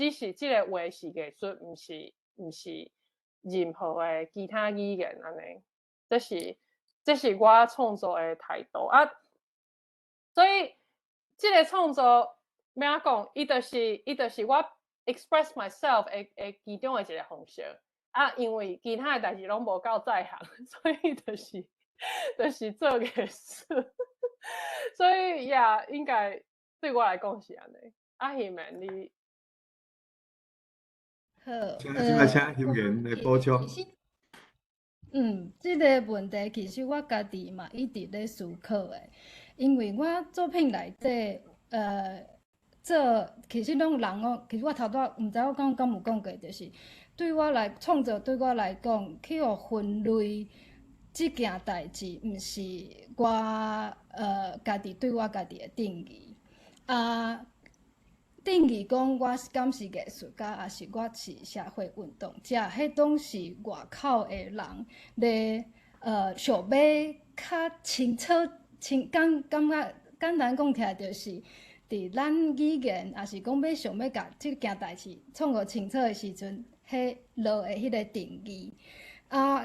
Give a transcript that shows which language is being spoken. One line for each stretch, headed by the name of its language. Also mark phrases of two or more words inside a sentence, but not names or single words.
Min Nan Chinese: 只是即个话是艺术，毋是任何的其他语言安尼。这这是我创作的态度啊。所以这个创作咩讲，伊就是我
English: express myself
Min Nan Chinese: 的其中的一个方式啊。因为其他的代志拢无够在行，所以就是做艺术。所以呀，应该对我来讲是安尼。啊，希曼你。好，请欣然来补充。这个问题其实我家己嘛一直咧思考的，因为我作品内底，其实拢人哦，其实我头拄毋知我敢有讲过，就是对我来创作，对我来讲，去互分类即件代志，毋是我家己对我家己的定义啊。定义讲我敢是艺术家，还是我是社会运动者，迄拢是外口的人咧想要较清楚、感觉简单讲起来，就是伫咱语言，还是讲想要甲即件代志创作清楚的时阵，迄落的迄个定义啊。